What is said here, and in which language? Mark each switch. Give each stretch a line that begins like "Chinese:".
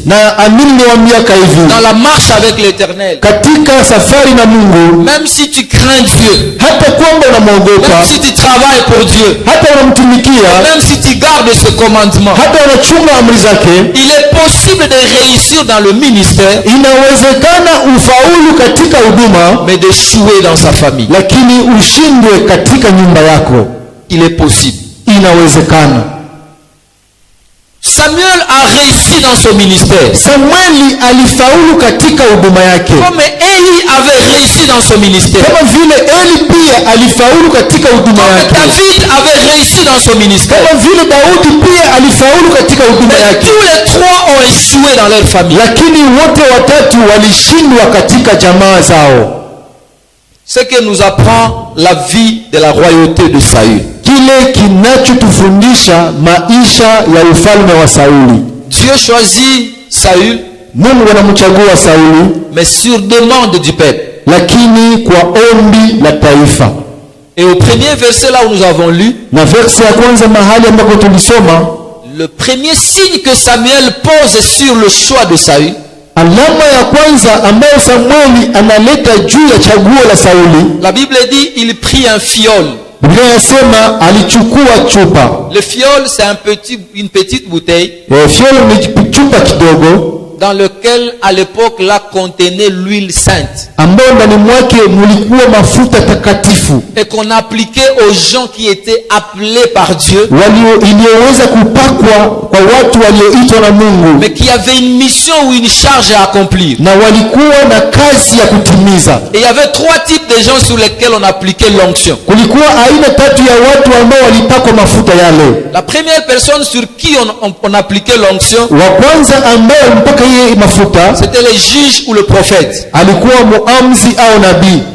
Swahili: Na amini niwaambia hivi,
French: Dans la marche avec l'Éternel,
Swahili: katika safari na Mungu,
French: même si tu crains Dieu,
Swahili: hata kwamba unamwogopa,
French: même si tu travailles pour Dieu,
Swahili: hata unamtumikia,
French: même si tu gardes ce commandement,
Swahili: hata unachunga amri zake,
French: il est possible de réussir dans le ministère,
Swahili: inawezekana ufaulu katika huduma,
French: mais d'échouer dans sa famille.
Swahili: lakini ushindwe katika nyumba yako.
French: Il est possible.
Swahili: Inawezekana.
French: Samuel a réussi dans son ministère,
Swahili: Samueli alifaulu katika huduma yake,
French: comme Élie avait réussi dans son ministère,
Swahili: kama vile Eli pia alifaulu katika huduma
French: comme
Swahili: yake,
French: David avait réussi dans son ministère.
Swahili: kama vile Daudi pia alifaulu katika huduma
French: Mais
Swahili: yake.
French: tous les trois ont échoué dans leur famille.
Swahili: Lakini wote watatu walishindwa katika jamaa zao.
French: Ce que nous apprend la vie de la royauté de Saül.
Swahili: Kile kinachotufundisha maisha ya ufalme wa Sauli.
French: Dieu choisit Saül,
Swahili: Mungu anamchagua Sauli,
French: mais sur demande du peuple.
Swahili: lakini kwa ombi la taifa.
French: Et au premier verset là où nous avons lu,
Swahili: Na verse ya kwanza mahali ambako tulisoma,
French: le premier signe que Samuel pose sur le choix de Saül,
Swahili: alama ya kwanza ambayo Samueli analeta juu ya chaguo la Sauli,
French: la Bible dit il prit un fiole.
Swahili: Biblia inasema alichukua chupa.
French: Le fiole, c'est une petite bouteille
Swahili: Fiole ni chupa kidogo
French: dans lequel à l'époque là contenait l'huile sainte
Swahili: ambayo ndani mwake mulikuwa mafuta takatifu
French: et qu'on appliquait aux gens qui étaient appelés par Dieu,
Swahili: iliyoweza kupakwa kwa watu walioitwa na Mungu,
French: mais qui avaient une mission ou une charge à accomplir.
Swahili: na walikuwa na kazi ya kutimiza.
French: Et il y avait trois types de gens sur lesquels on appliquait l'onction.
Swahili: Kulikuwa aina tatu ya watu ambao walipakwa mafuta yale.
French: La première personne sur qui on appliquait l'onction,
Swahili: Wa kwanza ambaye mpaka yeye mafuta
French: c'était le juge ou le prophète.
Swahili: alikuwa muamzi au nabii.